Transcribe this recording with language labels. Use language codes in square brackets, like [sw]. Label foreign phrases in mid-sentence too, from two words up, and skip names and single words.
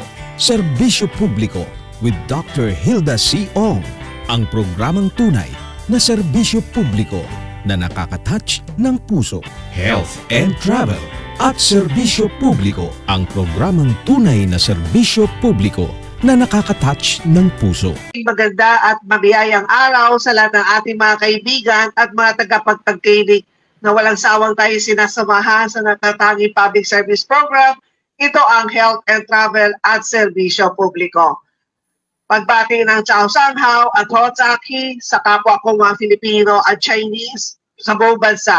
[tl] Serbisyo Publiko with Dr. Hilda C. Ong. Ang programang tunay na serbisyo publiko na nakaka-touch ng puso. Health and Travel at Serbisyo Publiko. Ang programang tunay na serbisyo publiko na nakaka-touch ng puso. Maganda at mabiyayang araw sa lahat ng ating mga kaibigan at mga tagapagpagkinig na walang sawang tayo sinasamahan sa natatanging [en] public service program. [tl] Ito ang Health and Travel at Serbisyo Publiko. Pagbati ng Chow Sanghao at Ho Zaki sa kapwa ko mga Filipino at Chinese sa buong bansa.